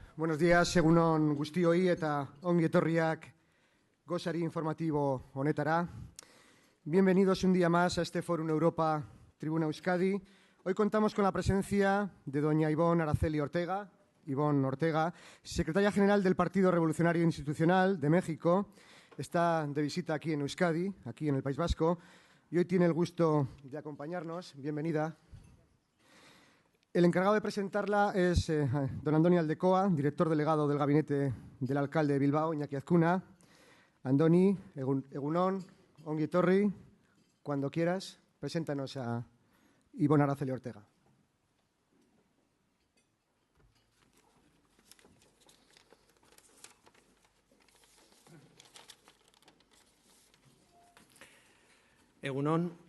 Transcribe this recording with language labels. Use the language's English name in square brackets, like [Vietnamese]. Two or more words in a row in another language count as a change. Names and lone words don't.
[Spanish] Buenos días, [Basque] egun on guztioi eta ongi etorriak gozari informativo honetara. [Spanish] Bienvenidos un día más a este Fórum Europa Tribuna Euskadi. Hoy contamos con la presencia de doña Ivonne Araceli Ortega, secretaria general del Partido Revolucionario Institucional de México. Está de visita aquí en Euskadi, aquí en el País Vasco, y hoy tiene el gusto de acompañarnos. Bienvenida. El encargado de presentarla es don Andoni Aldecoa, director delegado del gabinete del alcalde de Bilbao, Iñaki Azkuna. [Basque] Andoni, egun on, ongi etorri, [Spanish] cuando quieras, preséntanos a Ivonne Araceli Ortega. [Basque] Egun on.